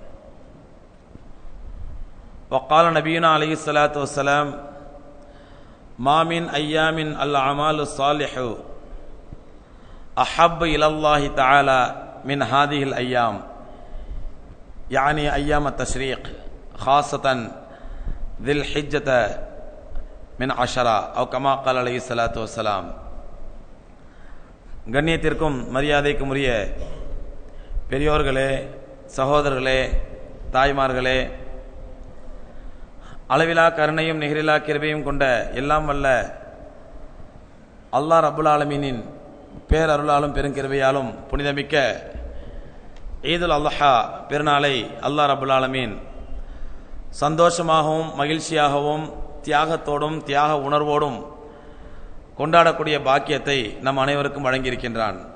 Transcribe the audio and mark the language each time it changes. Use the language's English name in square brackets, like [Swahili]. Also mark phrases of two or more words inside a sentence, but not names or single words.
[Arabic] وقال نبينا عليه الصلاة والسلام ما من أيام الأعمال الصالح أحب إلى الله تعالى من هذه الأيام يعني أيام التشريق خاصة ذي الحجة من 10 أو كما قال عليه الصلاة والسلام. [Tamil] கண்ணியத்திற்கும் மரியாதைக்கும் உரிய பெரியோர்களே, சகோதரர்களே, தாய்மார்களே, அளவிலா கருணையும் நிகரிலா கிருபையும் கொண்ட எல்லாம் வல்ல [Arabic] الله رب العالمين [Tamil] பேரருளாலும் பெருங்கிருபையாலும் புனிதமிக்க [Arabic] عيد الأضحى [Tamil] பெருநாளை [Arabic] الله رب العالمين [Tamil] சந்தோஷமாகவும் மகிழ்ச்சியாகவும் தியாகத்தோடும் தியாக உணர்வோடும் கொண்டாடக்கூடிய பாக்கியத்தை நம் அனைவருக்கும் வழங்கியிருக்கின்றான்.